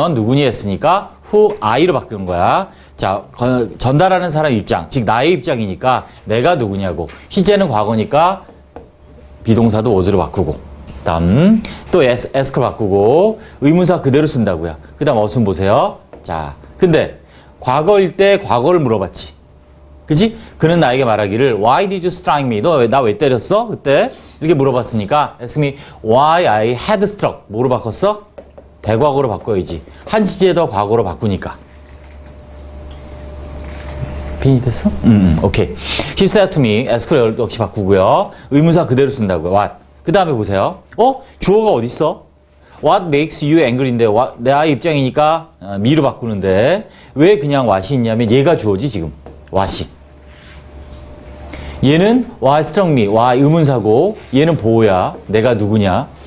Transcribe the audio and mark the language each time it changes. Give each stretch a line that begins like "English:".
Korean: 넌 누구니 했으니까 who I로 바꾸는 거야. 자, 전달하는 사람 입장, 즉 나의 입장이니까 내가 누구냐고. 희재는 과거니까 비동사도 was로 바꾸고. 다음 또 ask로 바꾸고 의문사 그대로 쓴다고요. 그 다음 어순 보세요. 자, 근데 과거일 때 과거를 물어봤지. 그치? 그는 나에게 말하기를
English: Why did you strike me?
Korean: 너 나 왜 때렸어? 그때 이렇게 물어봤으니까
English: ask me why I had struck.
Korean: 뭐로 바꿨어? 대과거로 바꿔야지. 한 시제도 과거로 바꾸니까. 빈이 됐어? 오케이.
English: He said to me, ask를
Korean: 역시 바꾸고요. 의문사 그대로 쓴다고요. What? 그 다음에 보세요. 주어가 어디 있어?
English: What makes you angry
Korean: 인데 내 입장이니까 me로 바꾸는데 왜 그냥 what이 있냐면 얘가 주어지 지금. what이. 얘는 why struck me, why 의문사고 얘는 보호야. 내가 누구냐.